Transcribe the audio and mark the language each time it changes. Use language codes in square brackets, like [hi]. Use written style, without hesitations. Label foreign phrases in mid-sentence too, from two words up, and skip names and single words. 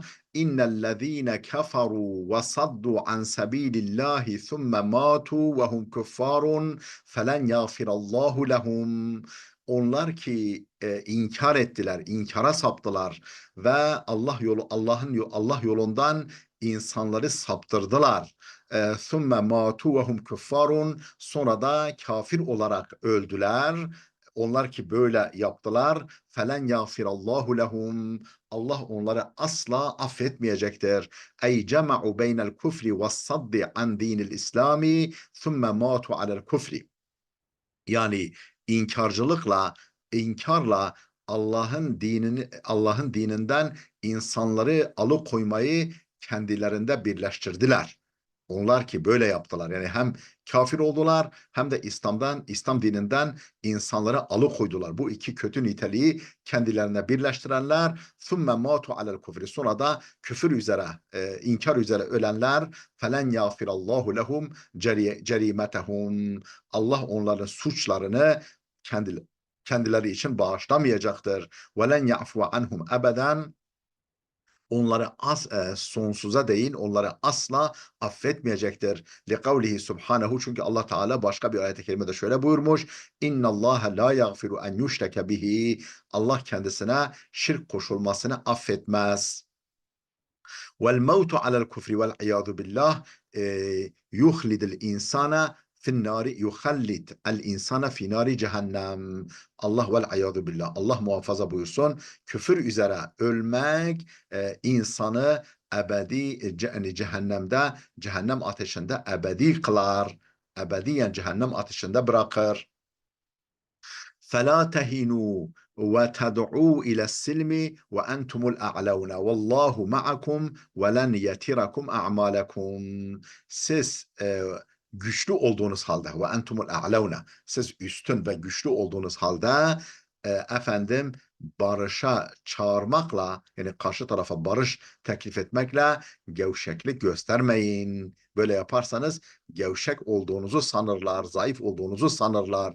[ar] إن الذين كفروا وصدوا عن سبيل الله ثم ماتوا وهم كفار فلن يغفر الله لهم. [tr] Onlar ki inkar ettiler, inkara saptılar ve Allah yolundan insanları saptırdılar. [ar] ثُمَّ مَاتُوا وَهُمْ كُفَّارٌ. [tr] Sonra da kafir olarak öldüler. Onlar ki böyle yaptılar. [ar] فَلَنْ يَغْفِرَ اللّٰهُ لَهُمْ. [tr] Allah onları asla affetmeyecektir. [ar] اَيْ جَمَعُوا بَيْنَ الْكُفْرِ وَالصَّدِّ عَنْ دِينِ الْإِسْلَامِ ثُمَّ مَاتُوا عَلَى الْكُفْرِ. [tr] Yani inkarla Allah'ın dininden insanları alıkoymayı kendilerinde birleştirdiler. Onlar ki böyle yaptılar. Yani hem kafir oldular hem de İslam dininden insanları alıkoydular. Bu iki kötü niteliği kendilerine birleştirenler [ar] ثُمَّ مَاتُوا عَلَى الْكُفْرِ. [tr] Sonra da küfür üzere, inkar üzere ölenler [ar] فَلَنْ يَغْفِرَ اللّٰهُ لَهُمْ جَرِيمَتَهُمْ. [tr] Allah onların suçlarını kendileri için bağışlamayacaktır. [ar] وَلَنْ يَعْفُوَ عَنْهُمْ أَبَدًا. [tr] Onları sonsuza değin onları asla affetmeyecektir. [ar] لقوله سبحانه, [tr] çünkü Allah Teala başka bir ayet-i kerimede şöyle buyurmuş. [ar] إن الله لا يغفر أن يشرك به. [tr] Allah kendisine şirk koşulmasını affetmez. [ar] والموت على الكفر والعياذ بالله يخلد الإنسان يخلد الإنسان في نار جهنم. الله والعياذ بالله. [tr] Allah muhafaza buyursun. Küfür üzere ölmek insanı yani cehennem ateşinde ebedi kılar. Ebediyen cehennem ateşinde bırakır. [ar] فَلَا تَهِنُوا وَتَدْعُوا إِلَى السِّلْمِ وَأَنْتُمُ الْأَعْلَوْنَ وَاللّٰهُ مَعَكُمْ وَلَنْ يَتِرَكُمْ أَعْمَالَكُمْ. [tr] Siz güçlü olduğunuz halde [ar] وأنتم الأعلون, [tr] siz üstün ve güçlü olduğunuz halde barışa çağırmakla, yani karşı tarafa barış teklif etmekle gevşeklik göstermeyin. Böyle yaparsanız gevşek olduğunuzu sanırlar, zayıf olduğunuzu sanırlar.